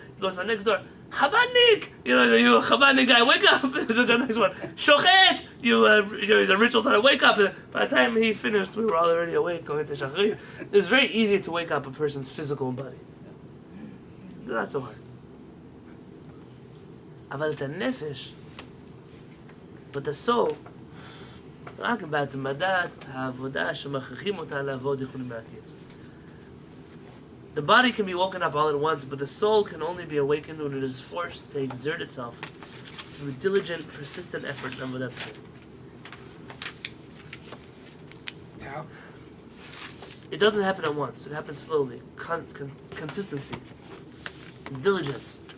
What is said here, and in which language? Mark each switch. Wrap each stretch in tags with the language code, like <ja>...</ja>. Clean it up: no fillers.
<en>He goes to the next door, Chabadnik! You a Chabadnik guy, wake up! There's the next one, Shochet! He's a ritual starter, wake up! By the time he finished, we were all already awake, going to Shachri. It was very easy to wake up a person's physical body. It's not so hard.</en> <he>אבל את הנפש,</he> <en>but the soul,</en> <he>רק בהתמדת העבודה שמכריחים אותה לעבוד יכולים מהקיץ.</he> <en>The body can be woken up all at once, but the soul can only be awakened when it is forced to exert itself through diligent, persistent effort and avodat. Yeah. It doesn't happen at once. It happens slowly. Consistency. Diligence.</en>